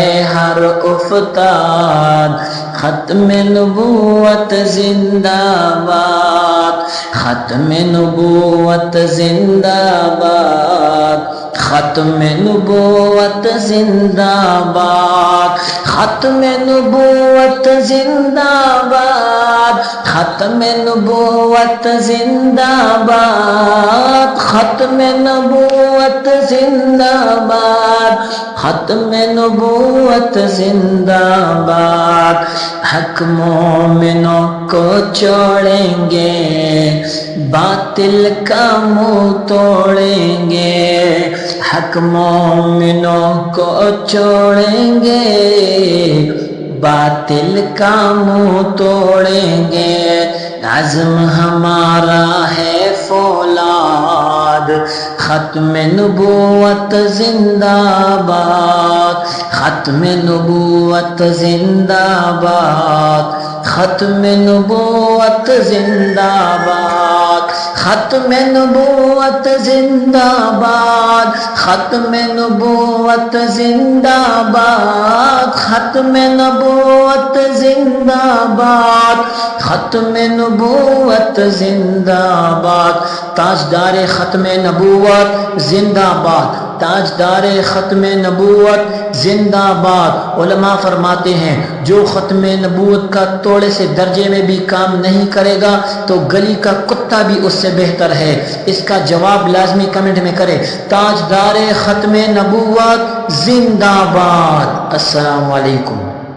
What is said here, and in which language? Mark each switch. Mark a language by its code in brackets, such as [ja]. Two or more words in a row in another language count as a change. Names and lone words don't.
[ur] ہر افتاد، ختم نبوت زندہ باد، ختم نبوت زندہ باد، ختم نبوت زندہ باد، ختم نبوت زندہ باد، ختم نبوت زندہ باد، ختم نبوت زندہ باد، ختم نبوت زندہ باد۔ حق مومنوں کو چھوڑیں گے، باطل کا منہ توڑیں گے، حق مومنوں کو چھوڑیں گے، باطل کا منہ توڑیں گے، عزم ہمارا ہے فولاد، ختم نبوت زندہ باد، ختم نبوت زندہ باد، ختم نبوت زندہ باد، ختم نبوت زندہ باد، ختم نبوت زندہ باد، ختم نبوت زندہ باد، ختم نبوت زندہ باد، تاجدار ختم نبوت زندہ باد، تاجدار ختم نبوت زندہ باد۔ علماء فرماتے ہیں جو ختم نبوت کا توڑے سے درجے میں بھی کام نہیں کرے گا تو گلی کا کتا بھی اس سے بہتر ہے۔ اس کا جواب لازمی کمنٹ میں کرے۔ تاجدار ختم نبوت زندہ باد۔ السلام علیکم۔